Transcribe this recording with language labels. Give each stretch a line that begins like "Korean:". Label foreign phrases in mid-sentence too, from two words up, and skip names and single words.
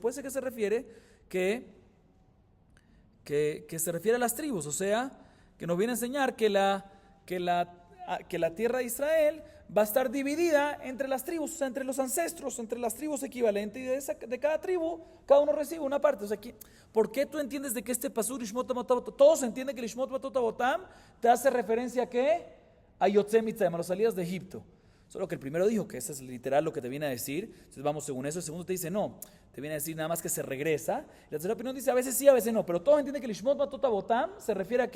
Spanish: Puede ser que se refiere que se refiere a las tribus, o sea, que nos viene a enseñar que la tierra de Israel va a estar dividida entre las tribus, o sea, entre los ancestros, entre las tribus equivalentes, y de cada tribu, cada uno recibe una parte. O sea, ¿por qué tú entiendes de que este pasuk,
Hebrew: לשמות מטות אבותם,
Spanish: todos entienden que
Hebrew: לשמות מטות אבותם
Spanish: te hace referencia a qué?
Hebrew: A יוצאי מצרים,
Spanish: a las salidas de Egipto. Solo que el primero dijo que eso es literal lo que te viene a decir, entonces vamos según eso. El segundo te dice no, te viene a decir nada más que se regresa. La tercera opinión dice a veces sí, a veces no, pero todos entienden que el
Hebrew: לשמות מטות אבותם
Spanish: se refiere a qué?